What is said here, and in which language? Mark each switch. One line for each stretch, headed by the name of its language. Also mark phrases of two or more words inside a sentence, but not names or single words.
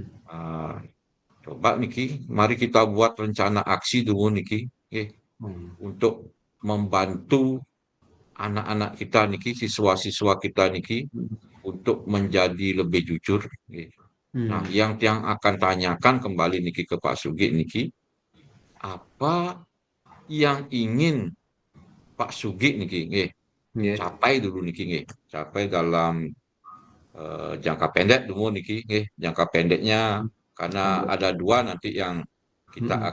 Indonesian: ah, coba niki, mari kita buat rencana aksi dulu niki, Hmm. untuk membantu anak-anak kita niki, siswa-siswa kita niki untuk menjadi lebih jujur. Nah, Hmm. yang akan tanyakan kembali niki ke Pak Sugih niki, apa yang ingin Pak Sugih niki, Nggih. capai dulu niki, capai dalam jangka pendek dulu niki, jangka pendeknya, karena ada dua nanti yang kita Mm-mm.